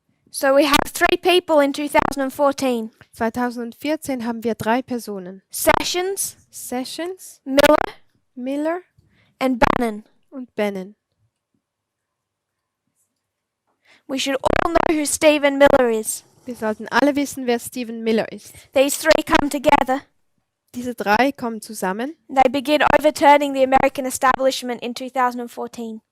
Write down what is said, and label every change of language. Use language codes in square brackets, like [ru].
[en] So we have 3 people in 2014. [de] 2014 haben wir 3 Personen. [en] Sessions, [de] Sessions, [en] Miller, [de] Miller [en] and Bannon. [de] und Bannon. [en] We should all know who Stephen Miller is. [de] Wir sollten alle wissen, wer Stephen Miller ist. [en] These 3 come together. [de] Diese 3 kommen zusammen [en] And they begin overturning the American establishment in 2014.